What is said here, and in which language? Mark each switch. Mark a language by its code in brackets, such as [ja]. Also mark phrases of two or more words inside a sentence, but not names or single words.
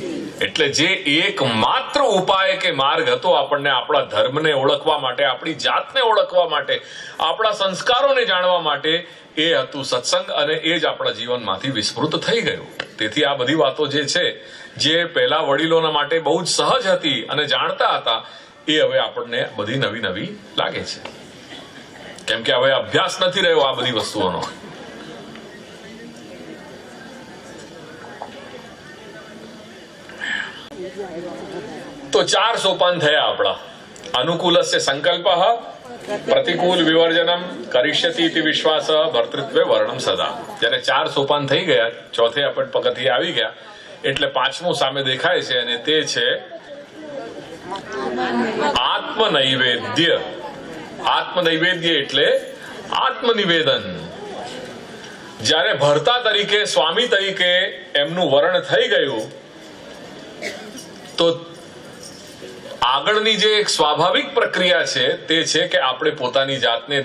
[gu] એટલે જે એકમાત્ર ઉપાય કે માર્ગ હતો આપણને આપણા ધર્મને ઓળખવા માટે, આપણી જાતને ઓળખવા માટે, આપણા સંસ્કારોને જાણવા માટે, એ હતું સત્સંગ, અને એ જ આપણા જીવનમાંથી વિસ્મૃત થઈ ગયું। તેથી આ બધી વાતો જે છે, જે પહેલા વડીલોના માટે બહુ જ સહજ હતી અને જાણતા હતા, એ હવે આપણને બધી નવી નવી લાગે છે, કેમ કે હવે અભ્યાસ નથી રહ્યો આ બધી વસ્તુઓનો। તો 4 સોપાન થયા આપણા। [sa] अनुकूलस्य संकल्पः, प्रतिकूल विवर्जनम, करिष्यति इति विश्वास, भर्तृत्वे वर्णम सदा। [gu] જ્યારે 4 સોપાન થઈ ગયા, ચોથે આપણે પગથિયે આવી ગયા, એટલે 5મું સામે દેખાય છે, અને તે છે આત્મનૈવેદ્ય। આત્મનૈવેદ્ય એટલે આત્મનિવેદન। જ્યારે ભર્તા તરીકે, સ્વામી તરીકે એમનું વર્ણ થઈ ગયું, તો આગળની જે એક સ્વાભાવિક પ્રક્રિયા છે તે છે કે આપણે પોતાની જાતને,